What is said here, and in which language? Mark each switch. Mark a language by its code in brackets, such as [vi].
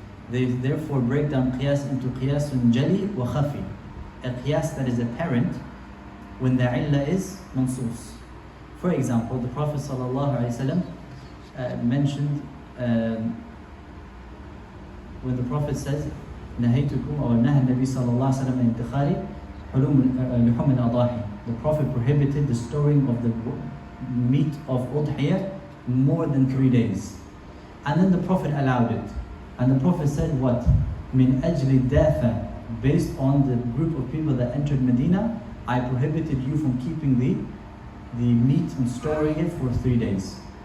[en] They therefore break down qiyas into qiyasun jali wa khafi. A qiyas that is apparent when the illah is mansoos. For example, the Prophet ﷺ mentioned when the Prophet says, [ar] نهيتكم أو نهى النبي صلى الله عليه وسلم عن ادخار لحوم الأضاحي. [en] The Prophet prohibited the storing of the meat of udhiyah more than 3 days. And then the Prophet allowed it. And the Prophet said what? Min ajli dafa, based on the group of people that entered Medina, I prohibited you from keeping the meat and storing it for 3 days.